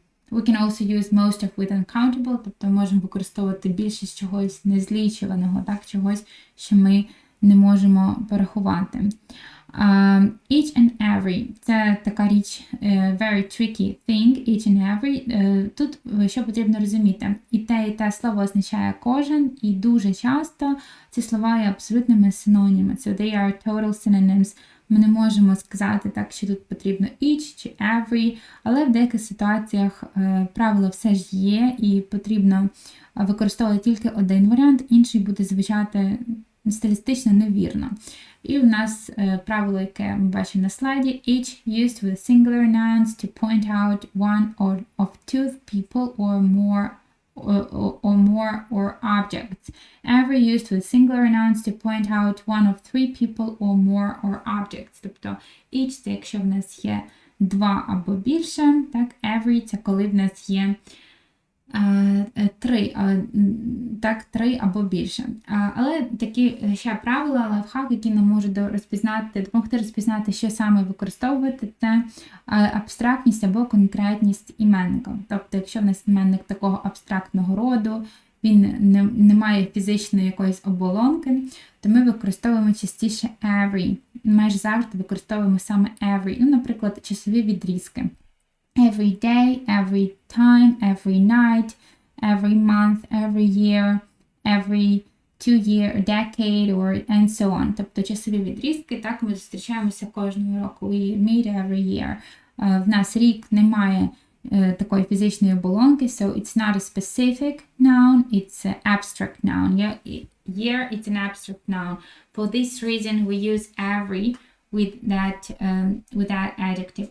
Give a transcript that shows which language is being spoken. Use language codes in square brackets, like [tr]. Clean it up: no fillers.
[en] We can also use most of with uncountable, [uk] тобто можемо використовувати більшість чогось незлічуваного, так? Чогось, що ми не можемо порахувати. [en] Each and every – [uk] це така річ, [en] very tricky thing, each and every. [uk] Тут що потрібно розуміти? І те слово означає кожен, і дуже часто ці слова є абсолютними синонімами. [en] So they are total synonyms. [uk] Ми не можемо сказати так, що тут потрібно each чи every, але в деяких ситуаціях правило все ж є, і потрібно використовувати тільки один варіант, інший буде звучати стилістично невірно. І в нас правило, яке ми бачимо на слайді, [en] each used with singular nouns to point out one of two people or more or objects. Every used with singular nouns to point out one of three people or more or objects. [uk] Тобто each – це якщо в нас є два або більше, так, every – це коли в нас є три або більше. Але такі ще правила, лайфхак, які нам можуть допомогти розпізнати, що саме використовувати, це абстрактність або конкретність іменника. Тобто, якщо в нас іменник такого абстрактного роду, він не має фізичної якоїсь оболонки, то ми використовуємо частіше every. Майже завжди використовуємо саме every. Ну, наприклад, часові відрізки. [en] Every day, every time, every night, every month, every year, every 2 year, decade, or and so on. [uk] Тобто часові відрізки, так, ми зустрічаємося кожного року. [en] We meet every year. [uk] В нас рік не має такої фізичної оболонки, [en] so it's not a specific noun, it's an abstract noun. Yeah? Year, it's an abstract noun. For this reason, we use every with that adjective.